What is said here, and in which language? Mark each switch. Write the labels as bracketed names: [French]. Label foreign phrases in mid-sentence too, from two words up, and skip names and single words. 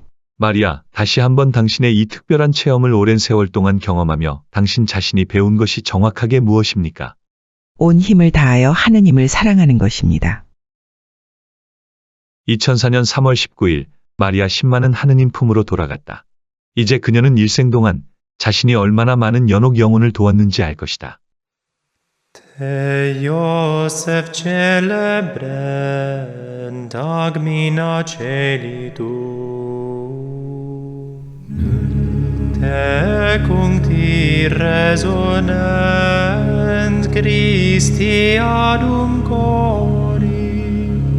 [Korean] 마리아, 다시 한번 당신의 이 특별한 체험을 오랜 세월 동안 경험하며 당신 자신이 배운 것이 정확하게 무엇입니까? 온 힘을 다하여 하느님을 사랑하는 것입니다. 2004년 3월 19일, 마리아 신마는 하느님 품으로 돌아갔다. 이제 그녀는 일생 동안 자신이 얼마나 많은 연옥 영혼을 도왔는지 알 것이다. [Latin] Te Iosef celebrent agmina celitu, te cuncti resonent Christi adum cori,